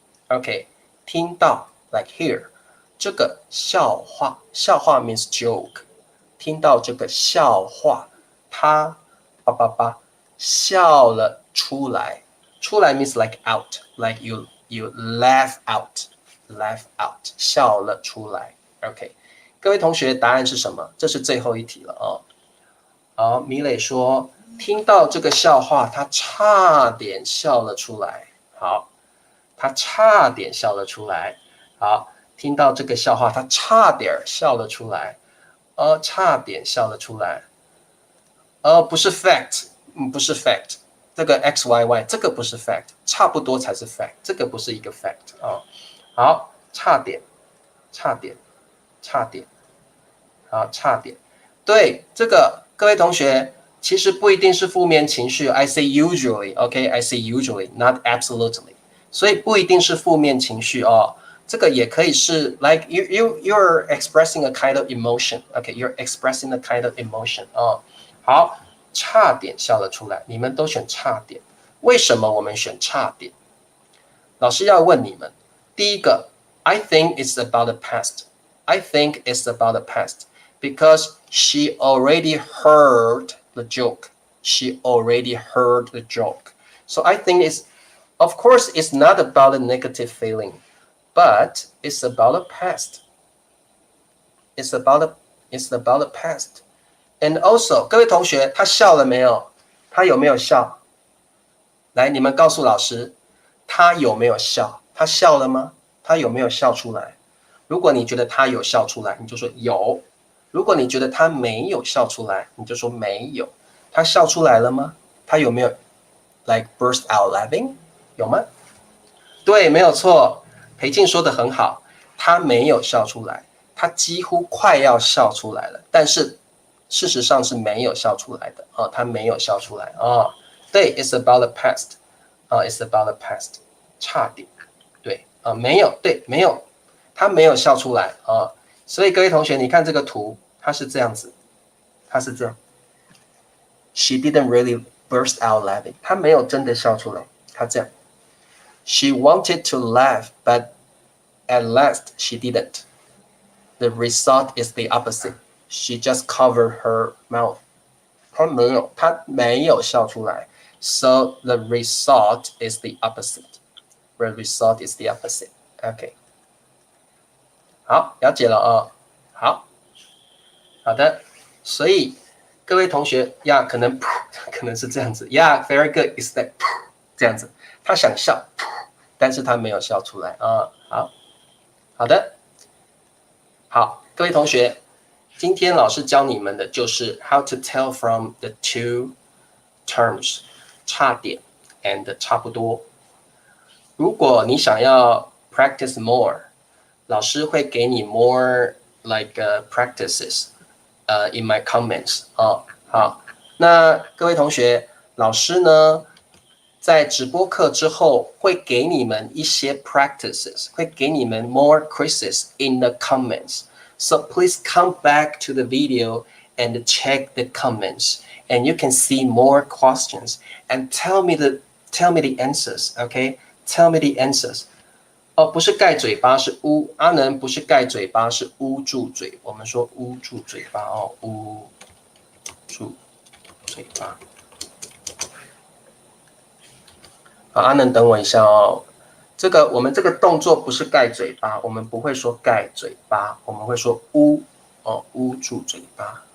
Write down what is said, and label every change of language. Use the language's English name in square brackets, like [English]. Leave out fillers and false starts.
[Chinese] OK， 听到 [English] like hear [Chinese] 这个笑话 [English] means joke， [Chinese] 听到这个笑话，他叭叭叭笑了出来。出来 [English] means like out, like you laugh out, [Chinese] 笑了出来。 OK， 各位同学，答案是什么？这是最后一题了哦。好，米磊说，听到这个笑话，他差点笑了出来。好，他差点笑了出来。好，听到这个笑话，他差点笑了出来。差点笑了出来。不是 fact， 不是 fact。这个 XYY 这个不是 fact， 差不多才是 fact， 这个不是一个 fact 啊。好，差点，好，差点。对，这个各位同学，其实不一定是负面情绪。 [English] I say usually，OK，I say usually，not absolutely， [Chinese] 所以不一定是负面情绪哦。这个也可以是 [English] like you're expressing a kind of emotion，OK，you're expressing a kind of emotion 哦。好。 [Chinese] 差点笑了出来，你们都选差点，为什么我们选差点？老师要问你们，第一个 [English] ，I think it's about the past. I think it's about the past because she already heard the joke. She already heard the joke. So I think of course, it's not about a negative feeling, but it's about the past. It's about the past.And also， [Chinese] 各位同学，他笑了没有？他有没有笑？来，你们告诉老师，他有没有笑？他笑了吗？他有没有笑出来？如果你觉得他有笑出来，你就说有；如果你觉得他没有笑出来，你就说没有。他笑出来了吗？他有没有 [English] like burst out laughing？ [Chinese] 有吗？对，没有错。裴静说的很好，他没有笑出来，他几乎快要笑出来了，但是。事实上是没有笑出来的他没有笑出来对 ， [English] it's about the past [Chinese] it's about the past， 差点，对没有，对，没有，他没有笑出来所以各位同学，你看这个图，它是这样子，它是这样 [English] ，she didn't really burst out laughing， [Chinese] 她没有真的笑出来，她这样 [English] ，she wanted to laugh but at last she didn't， the result is the opposite。She just covered her mouth. [Chinese] 她没有笑出来， [English] So the result is the opposite. The result is the opposite. [Chinese] OK， 好，了解了哦。好的，所以各位同学呀，可能是这样子呀 ， [English] very good is that [Chinese] 这样子，他想笑，但是他没有笑出来啊。好的，好，各位同学，今天老师教你们的就是 [English] how to tell from the two terms， [Chinese] 差点 and 差不多。如果你想要 [English] practice more， [Chinese] 老师会给你 [English] more practices。 in my comments [Chinese] 哦，好，那各位同学，老师呢在直播课之后会给你们一些 practices， 会给你们 [English] more quizzes in the comments. So please come back to the video and check the comments, and you can see more questions and tell me the answers. Okay, tell me the answers. [Chinese] 哦，不是盖嘴巴，是捂。阿能不是盖嘴巴，是捂住嘴。我们说捂住嘴巴哦，捂住嘴巴。好，阿能等我一下哦。我们这个动作不是盖嘴巴，我们不会说盖嘴巴，我们会说捂哦，捂住嘴巴。